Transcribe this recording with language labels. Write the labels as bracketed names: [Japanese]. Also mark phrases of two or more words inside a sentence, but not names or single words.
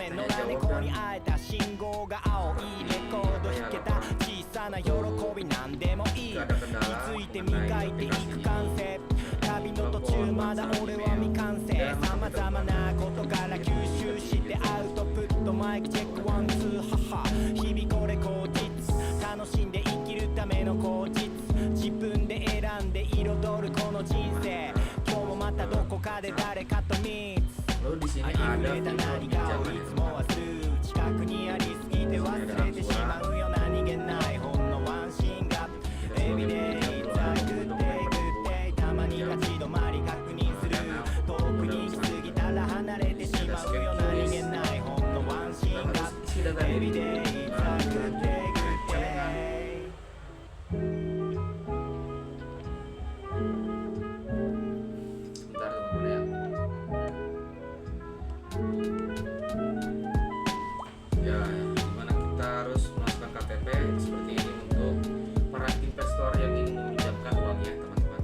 [Japanese] 目野良猫に会えた信号が青いレコード弾けた小さな喜びなんでもいい気づいて磨いていく感性旅の途中まだ俺は未完成様々な事柄吸収して [English] output mic check one two [Japanese] ハハ日々これ口実楽しんで生きるための口実自分で選んで彩るこの人生今日もまたどこかで誰かと密 [Indonesian] Lalu di sini [Japanese] ありふ [Indonesian] ada [Japanese] れた [Indonesian] fitur [Japanese] 何かをい [Indonesian] pinjaman [Japanese] つも忘れる近くにありすぎて忘れてしまうよ何気ないほんのワンシーンが [English] everyday the good day good day [Japanese] たまに立ち止まり確認する遠くに行き過ぎたら離れてしまうよ何気ないほんのワンシーンが [English] everyday the good day good day [Indonesian] Sebentar teman-teman ya. Dimana kita harus memasukkan KTP seperti ini untuk para investor yang ingin meminjamkan uangnya teman-teman.